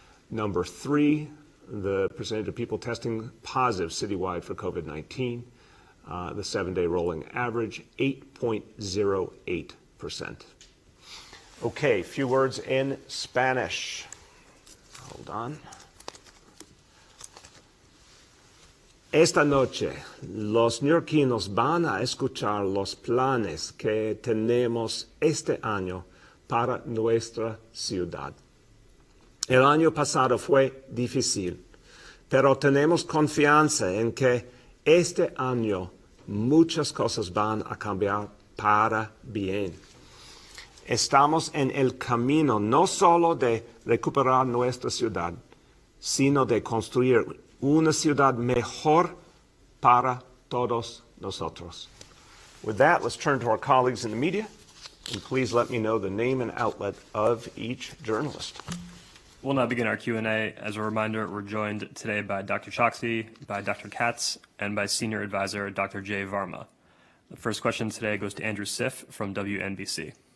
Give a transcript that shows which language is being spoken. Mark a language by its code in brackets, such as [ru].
[en] Number three, the percentage of people testing positive citywide for COVID-19, the 7-day rolling average, 8.08%. Okay, a few words in Spanish. Hold on. [es] Esta noche, los neoyorquinos van a escuchar los planes que tenemos este año para nuestra ciudad. El año pasado fue difícil, pero tenemos confianza en que este año muchas cosas van a cambiar para bien. Estamos en el camino no solo de recuperar nuestra ciudad, sino de construir una ciudad mejor para todos nosotros. [en] With that, let's turn to our colleagues in the media, and please let me know the name and outlet of each journalist. We'll now begin our Q&A. As a reminder, we're joined today by Dr. Choksi, by Dr. Katz, and by Senior Advisor Dr. Jay Varma. The first question today goes to Andrew Siff from WNBC.